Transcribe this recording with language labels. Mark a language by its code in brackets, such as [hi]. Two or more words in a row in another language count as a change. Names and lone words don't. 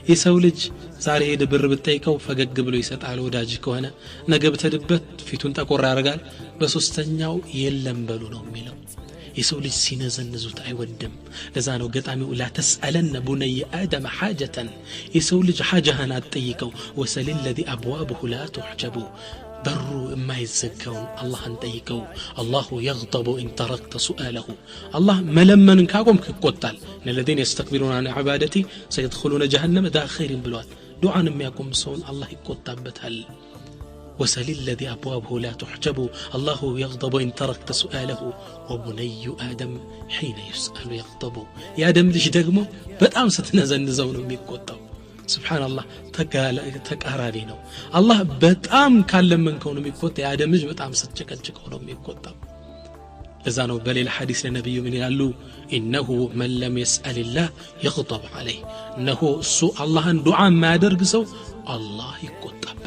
[am] የሰው ልጅ ዛሬ ሄደ ብር ብትጠይቀው ፈገግ ብሎ ይሰጣል ወዳጅ ከሆነ ነገ ብትድበት ፊቱን ጠቆር ያደርጋል በሶስተኛው የለም በሉ ነው የሚለው የሰው ልጅ ሲነዘንዙት አይወድም ለዛ ነው ገጣሚው [ar] لا تسألن بني آدم حاجة [am] የሰው ልጅ حاجهን አትጠይቀው [ar] وسل الذي أبوابه لا تحجب [am] በሩ የማይዘጋውን አላህን ጠይቀው [ar] الله يغضب إن تركت سؤاله الله [am] መለመንን ካቆምክ ይቆጣል [ar] الذين يستكبرون عن عبادتي سيدخلون جهنم داخرين [am] ብሏል ዱዓን የሚያቆም ሰውን አላህ ይቆጣበታል [ar] وسل الذي أبوابه لا تحجب الله يغضب إن تركت سؤاله وبني آدم حين يسأل يغضب يا آدم ليش دغمو [am] በጣም ስትነዘንዘው ነው የሚቆጣው [ar] سبحان الله [am] ተቃራኒ ነው አላህ በጣም ካለመንከው ነው የሚቆጣው የአደም ልጅ በጣም ስትጨቀጭቀው ነው የሚቆጣው ለዛ ነው በሌላ ሐዲስ ለነብዩ ምን ይላሉ [ar] انه من لم يسأل الله يغضب عليه انه [am] እሱ አላህን ዱዓ የማያደርግ ሰው አላህ ይቆጣል